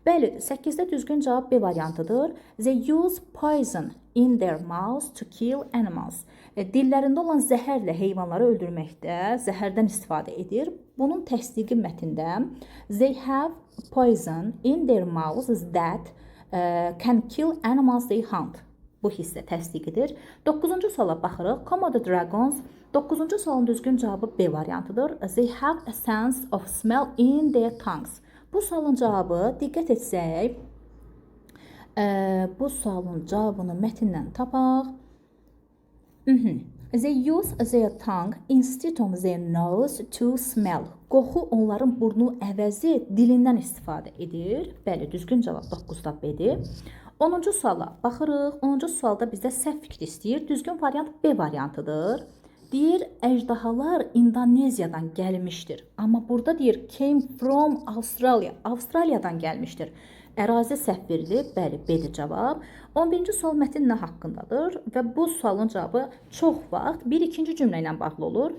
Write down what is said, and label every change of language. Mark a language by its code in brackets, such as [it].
[az] Bəli, 8-də düzgün cavab B variantıdır. [en] They use poison in their mouths to kill animals. [az] Dillərində olan zəhərlə heyvanları öldürməkdə zəhərdən istifadə edir. Bunun təsdiqi mətndə [en] they have poison in their mouths that can kill animals they hunt. [az] Bu hissə təsdiqidir. 9-cu suala baxırıq. Komodo dragons. 9-cu sualın düzgün cavabı B variantıdır. [en] They have a sense of smell in their tongues. [az] Bu sualın cavabı, diqqət etsək, bu sualın cavabını mətndən tapaq. [en] They use their tongue instead of their nose to smell. [az] Qoxu onların burnu əvəzi dilindən istifadə edir. Bəli, düzgün cavab 9-da B-dir. 10-cu suala baxırıq. 10-cu sualda bizdə səhv fikri istəyir. Düzgün variant B variantıdır. Deyir, əjdahalar İndoneziyadan gəlmişdir. Amma burada deyir, [en] came from Australia. [az] Avstraliyadan gəlmişdir. Ərazi səhv verilib. Bəli, B-dir cavab. 11-ci sual mətn nə haqqındadır və bu sualın cavabı çox vaxt bir-ikinci cümlə ilə bağlı olur.